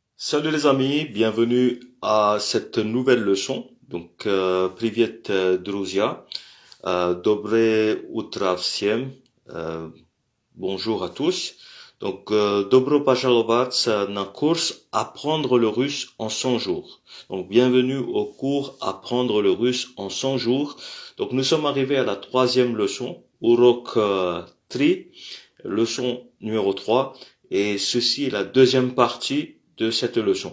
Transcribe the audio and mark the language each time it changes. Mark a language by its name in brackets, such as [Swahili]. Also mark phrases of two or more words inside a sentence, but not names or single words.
[French] Salut les amis, bienvenue à cette nouvelle leçon. Donc, [Russian] Привет, друзья. Dobre утро всем. [French] Bonjour à tous. Donc, [Russian] Dobro пожаловать на курс Apprendre le russe en 100 jours. [French] Donc, bienvenue au cours Apprendre le russe en 100 jours. Donc, nous sommes arrivés à la troisième leçon, Урок 3, leçon numéro 3. Et ceci est la deuxième partie de cette leçon.